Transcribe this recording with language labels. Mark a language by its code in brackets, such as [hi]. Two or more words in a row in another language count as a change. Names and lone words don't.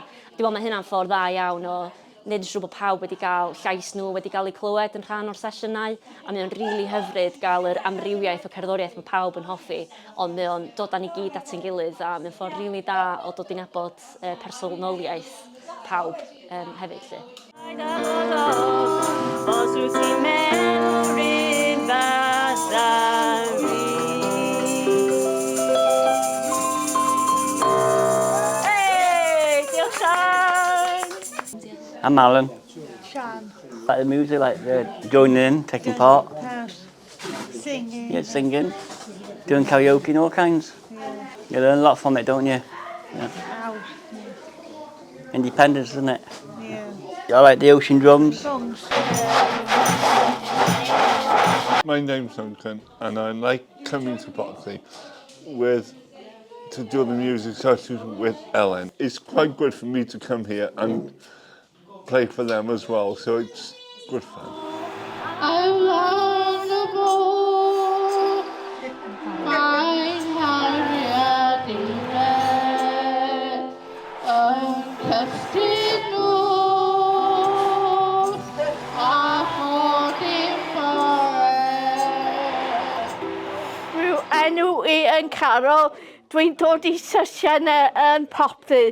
[cy] Dwi'n meddwl mae hynna'n ffordd dda iawn o wneud yn siŵr bod pawb wedi cael llais nhw wedi cael eu clywed yn rhan o'r sesiynau, a mae o'n rili hyfryd gael yr amrywiaeth o cerddoriaeth mae pawb yn hoffi, ond mae o'n dod â ni gyd at ein gilydd, a mae'n ffordd rili da o dod i nabod personoliaeth pawb hefyd. Os wyt ti'n mewn un fath a fi. Hey, diolch Sian! [en] I'm Alan. Sian. Like the music, like joining in, taking part. Singing. Yeah, singing. Doing karaoke and all kinds. Yeah. You learn a lot from it, don't you? Yeah. Out. Independence, isn't it? Yeah. I like the ocean drums. Songs. My name's Duncan and I like coming to Bwrdd to do the music sessions with Ellen. It's quite good for me to come here and play for them as well, so it's good fun. I want to go find arweiniad [cy] Rhyw enw I yn Carol, dwi'n dod i sesiynau yn Bwrdd.